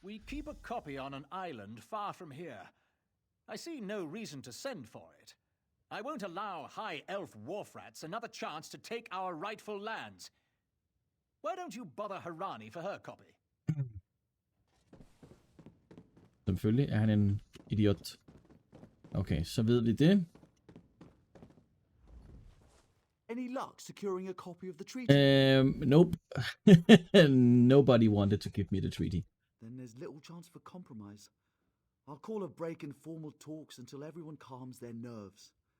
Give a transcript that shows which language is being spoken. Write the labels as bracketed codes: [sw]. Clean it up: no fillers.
[en] We keep a copy on an island far from here. I see no reason to send for it. I won't allow high elf wharf-rats another chance to take our rightful lands. Why don't you bother Harani for her copy? [da] Selvfølgelig er han en idiot. Okay, så ved vi det. [en] Any luck securing a copy of the treaty? Nope. Nobody wanted to give me the treaty. Then there's little chance for compromise. I'll call a break in formal talks until everyone calms their nerves.